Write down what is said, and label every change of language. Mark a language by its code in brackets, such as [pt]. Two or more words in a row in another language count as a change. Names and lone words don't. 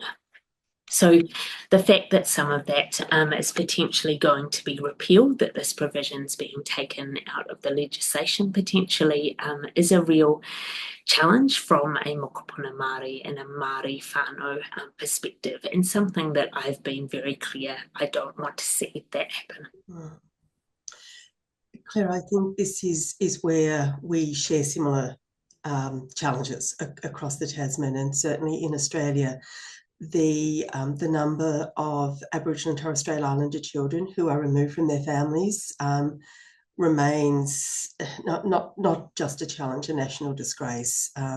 [en] So the fact that some of that is potentially going to be repealed, that this provision is being taken out of the legislation potentially, is a real challenge from a [mi] mokopuna Māori [en] and a [mi] Māori whānau [en] perspective, and something that I've been very clear I don't want to see that happen. Claire, I think this is where we share similar challenges across the Tasman, and certainly in Australia. The number of Aboriginal and Torres Strait Islander children who are removed from their families remains not just a challenge, a national disgrace.